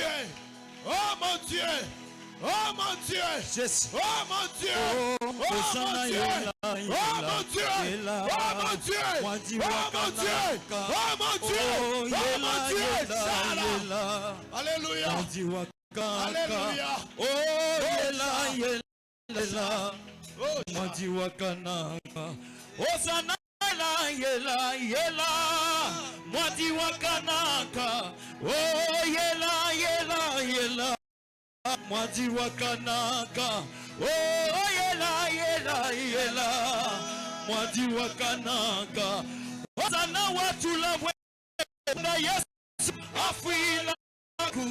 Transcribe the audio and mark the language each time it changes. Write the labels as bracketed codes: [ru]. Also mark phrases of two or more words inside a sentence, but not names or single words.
[fr] Oh mon Dieu. Oh mon Dieu. Oh mon Dieu. Oh mon Dieu. Oh mon Dieu. Oh mon Dieu. Oh mon Dieu. Oh mon Dieu. Oh mon Dieu. Alléluia. Alléluia. [lua] Oh yela, mwadi wakanaka, osana yela, mwadi wakanaka, oh yela, mwadi wakanaka, oh yela, mwadi wakanaka, osana watula wenda Yesu afila ku.